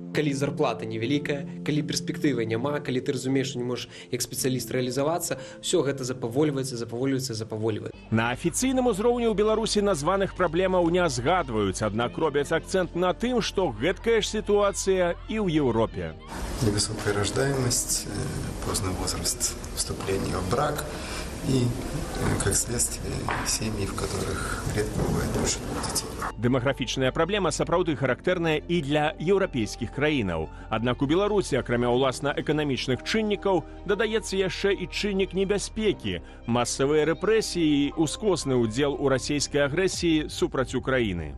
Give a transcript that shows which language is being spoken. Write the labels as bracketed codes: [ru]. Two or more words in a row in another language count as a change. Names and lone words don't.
[be] Калі зарплата невялікая, калі перспектывы няма, калі ты разумееш, што не можаш як спецыяліст рэалізавацца, ўсё гэта запавольваецца. На афіцыйным узроўні ў Беларусі названых праблемаў не згадваюць, аднак робяць акцэнт на тым, што гэткая ж сітуацыя і ў Еўропе. [ru] Невысокая рождаемость, поздний возраст вступления в брак и, как следствие, семьи, в которых редко бывает больше 2 детей. [be] Дэмаграфічная праблема сапраўды характэрная і для еўрапейскіх краінаў. Аднак у Беларусі, акрамя ўласна эканамічных чыннікаў, дадаецца яшчэ і чыннік небяспекі, масавыя рэпрэсіі і ускосны ўдзел у расійскай агрэсіі супраць Украіны.